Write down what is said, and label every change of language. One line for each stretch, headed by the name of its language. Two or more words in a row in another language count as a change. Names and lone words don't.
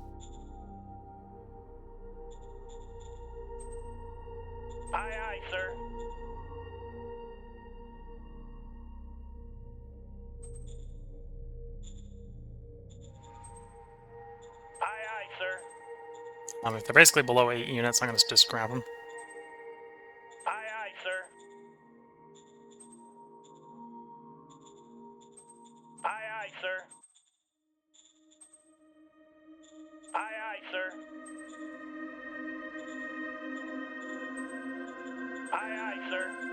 English: Aye, aye, sir. Aye, aye, sir. If they're basically below 8 units, I'm going to just scrap them. Aye, aye, sir. Aye, aye, sir. Aye, aye, sir. Aye, aye, sir.